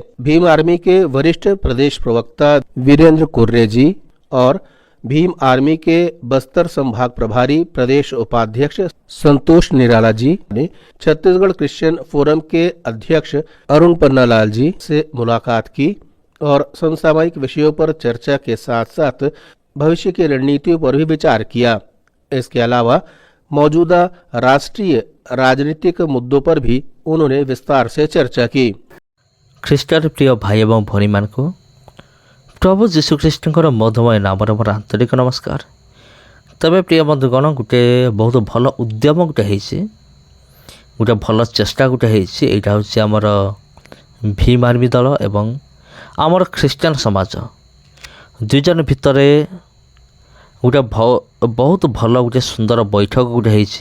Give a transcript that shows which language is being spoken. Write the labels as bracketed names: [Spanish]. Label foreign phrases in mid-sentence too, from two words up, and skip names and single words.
[Hindi] भीम आर्मी के वरिष्ठ प्रदेश प्रवक्ता वीरेंद्र कुर्रे जी और भीम आर्मी के बस्तर संभाग प्रभारी प्रदेश उपाध्यक्ष संतोष निराला जी ने छत्तीसगढ़ क्रिश्चियन फोरम के अध्यक्ष अरुण पन्नालाल जी से मुलाकात की और समसामयिक विषयों पर चर्चा के साथ साथ भविष्य की रणनीतियों पर भी विचार किया। इसके अलावा मौजूदा राष्ट्रीय राजनीतिक मुद्दों पर भी उन्होंने विस्तार से चर्चा की। [Odia] ଖ୍ରୀଷ୍ଟରେ ପ୍ରିୟ ଭାଇ ଏବଂ ଭଉଣୀମାନଙ୍କୁ ପ୍ରଭୁ ଯୀଶୁଖ୍ରୀଷ୍ଟଙ୍କର ମଧୁମୟ ନାମରେ ମୋର ଆନ୍ତରିକ ନମସ୍କାର। ତେବେ ପ୍ରିୟ ବନ୍ଧୁଗଣ, ଗୋଟେ ବହୁତ ଭଲ ଉଦ୍ୟମ ଗୋଟେ ହେଇଛି, ଗୋଟେ ଭଲ ଚେଷ୍ଟା ଗୋଟେ ହେଇଛି। ଏଇଟା ହେଉଛି ଆମର ଭୀମ ଆର୍ମି ଦଳ ଏବଂ ଆମର ଖ୍ରୀଷ୍ଟିଆନ ସମାଜ ଦୁଇ ଜଣ ଭିତରେ ଗୋଟେ ବହୁତ ଭଲ ଗୋଟେ ସୁନ୍ଦର ବୈଠକ ଗୋଟେ ହେଇଛି।